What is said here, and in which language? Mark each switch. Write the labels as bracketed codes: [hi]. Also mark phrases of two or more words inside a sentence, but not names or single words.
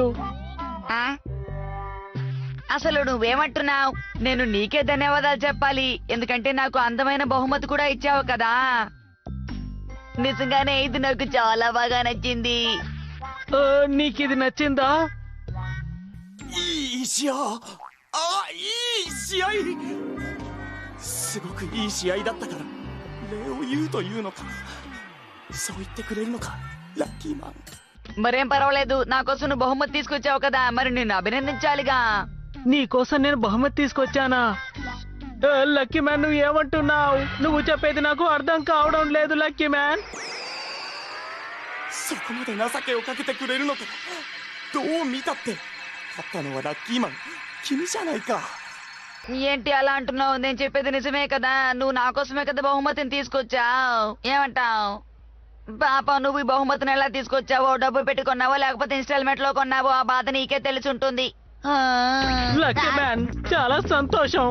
[te] ఆ? అసలు నువ్వేమంటున్నావు? నేను నీకే ధన్యవాదాలు చెప్పాలి. ఎందుకంటే నాకు అందమైన బహుమతి కూడా ఇచ్చావు కదా. నిజంగానే ఇది నాకు చాలా బాగా నచ్చింది. నీకు ఇది నచ్చిందా? [ja] いい試合。いい試合。すごくいい試合だったから礼を言うというのか。そう言ってくれるのか、ラッキーマン。 [te] మరేం పర్వాలేదు, నా కోసం నువ్వు బహుమతి తీసుకొచ్చావు కదా, మరి నిన్ను అభినందించాలిగా. నీ కోసం నేను బహుమతి తీసుకొచ్చానా? లక్కీ మ్యాన్, నువ్వు ఏమంటున్నావు? నువ్వు చెప్పేది నాకు అర్థం కావడం లేదు లక్కీ మ్యాన్. [ja] そこまで情けをかけてくれるのか。どう見たって勝ったのはラッキーマン、君じゃないか。 [te] ఏంటి అలా అంటున్నావు? నేను చెప్పేది నిజమే కదా. నువ్వు నా కోసమే కదా బహుమతిని తీసుకొచ్చావు. ఏమంటావు? పాప, నువ్వు ఈ బహుమతిని ఎలా తీసుకొచ్చావో, డబ్బు పెట్టి కొన్నావో లేకపోతే ఇన్స్టాల్మెంట్ లో కొన్నావో, ఆ బాధ నీకే తెలిసి ఉంటుంది. లక్కీ మ్యాన్, చాలా సంతోషం.